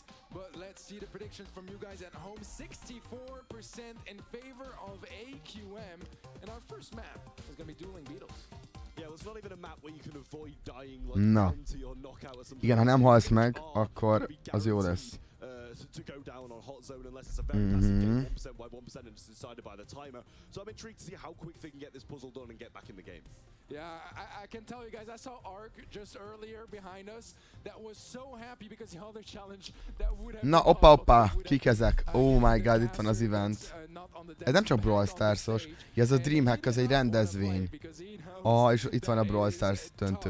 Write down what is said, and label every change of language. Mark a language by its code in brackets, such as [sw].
[en] But let's see the predictions from you guys at home. 64% in favor of AQM. And our first map is going to be Dueling Beatles. Yeah, well, it's not even a map where you can avoid dying like 20 or knockout or something. [hu] Igen, ha nem halsz meg, akkor az jó lesz. [en] To go down on hot zone unless it's a very passive game, 1% by 1% and it's decided by the timer. So I'm intrigued to see how quick they can get this puzzle done and get back in the game. Yeah, I can tell you guys, I saw Ark just earlier behind us that was so happy because the other challenge that would have... [hu] Na, oppa, kik ezek? [en] Oh my god, [hu] itt van az event. Ez nem csak Brawl Stars-os, ez a Dreamhack, az egy rendezvény. És itt van a Brawl Stars döntő.